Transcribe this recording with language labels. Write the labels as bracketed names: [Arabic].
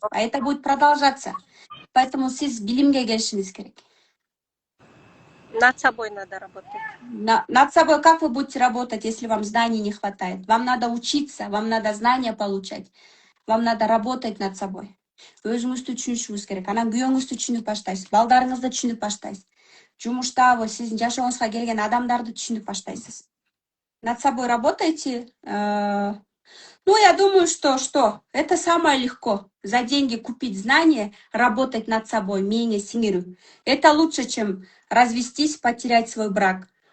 [Russian] А это будет продолжаться. Поэтому [Kyrgyz] сиз билимге келишиңиз керек. [Russian] Над собой надо работать. Над собой как вы будете работать, если вам знаний не хватает? Вам надо учиться, вам надо знания получать, вам надо работать над собой. [Kyrgyz] Өзүңүздү түшүнүшүңүз керек. Анан күйөөңүздү түшүнүп баштайсыз, балдарыңызды түшүнүп баштайсыз. Жумуштабы, сиздин жашооңузга келген адамдарды түшүнүп баштайсыз. [Russian] Над собой работайте. Ну, я думаю, что это самое легко. За деньги купить знания, работать над собой, [Kyrgyz] мение сиңирүү. [Russian] Это лучше, чем развестись, потерять свой брак.